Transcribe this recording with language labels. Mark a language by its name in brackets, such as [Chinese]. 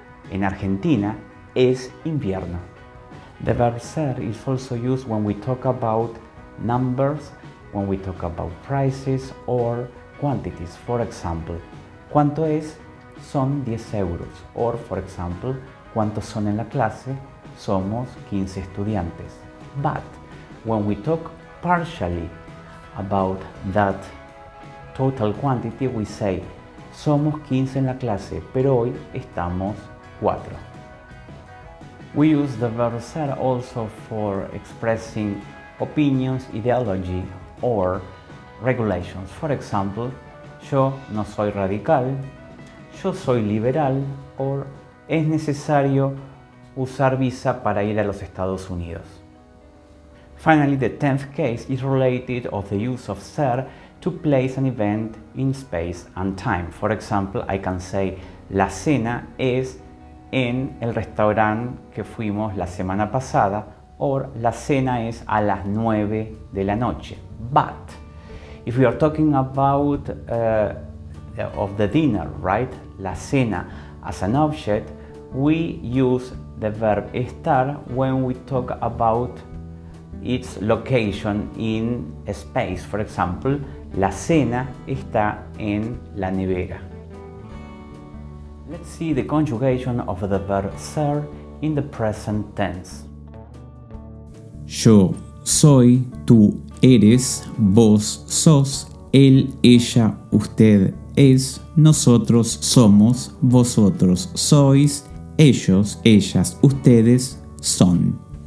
[Spanish] En Argentina es invierno. [English] The verb ser is also used when we talk about numbers, when we talk about prices or quantities. For example, [Spanish] ¿cuánto es? Son 10 euros. [English] Or, for example, [Spanish] ¿cuántos son en la clase? Somos 15 estudiantes. [English] But when we talk partially about that total quantity, we say [Spanish] somos 15 en la clase, pero hoy estamos 4. [English] We use the verb ser also for expressing opinions, ideology, or regulations. For example, [Spanish] yo no soy radical, yo soy liberal, [English] or [Spanish] es necesario usar visa para ir a los Estados Unidos. [English] Finally, the 10th case is related of the use of ser to place an event in space and time. For example, I can say, [Spanish] la cena es en el restaurante que fuimos la semana pasada, [English] or [Spanish] la cena es a las 9 de la noche. [English] But if we are talking about of the dinner, right? La cena as an object, we use the verb estar when we talk about its location in space. For example, [Spanish] la cena está en la nevera. [English] Let's see the conjugation of the verb ser in the present tense. [Spanish] Yo soy, tú eres, vos sos, él, ella, usted es, nosotros somos, vosotros sois, ellos, ellas, ustedes son.